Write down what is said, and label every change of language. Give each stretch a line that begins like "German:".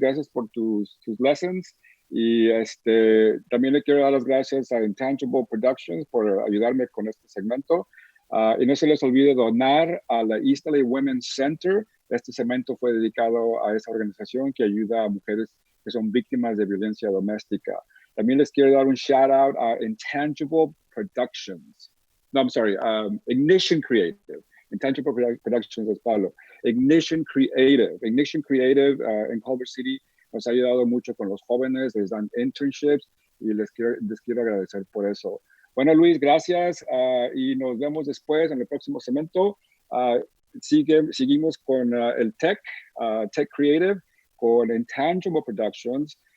Spanish: Gracias por tus lessons. Y también le quiero dar las gracias a Intangible Productions por ayudarme con este segmento. Y no se les olvide donar a la East LA Women's Center. Este segmento fue dedicado a esa organización que ayuda a mujeres que son víctimas de violencia doméstica. También les quiero dar un
English: shout out
Spanish: a Intangible Productions.
English: No, I'm sorry, Ignition Creative.
Spanish: Intangible Productions es Pablo. Ignition Creative en Culver City nos ha ayudado mucho con los jóvenes, les dan internships y les quiero agradecer por eso. Bueno, Luis, gracias y nos vemos después en el próximo segmento. Seguimos con el Tech Creative, con Intangible Productions.